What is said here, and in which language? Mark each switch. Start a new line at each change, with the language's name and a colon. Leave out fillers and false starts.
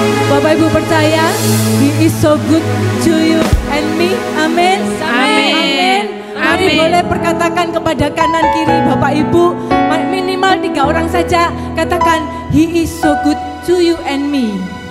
Indonesian: Bapak Ibu percaya,
English: He is so good to you and me.
Indonesian: Amin. Amin. Mari Amin. boleh perkatakan kepada kanan kiri Bapak Ibu, minimal 3 orang saja. Katakan,
English: He is so good to you and me.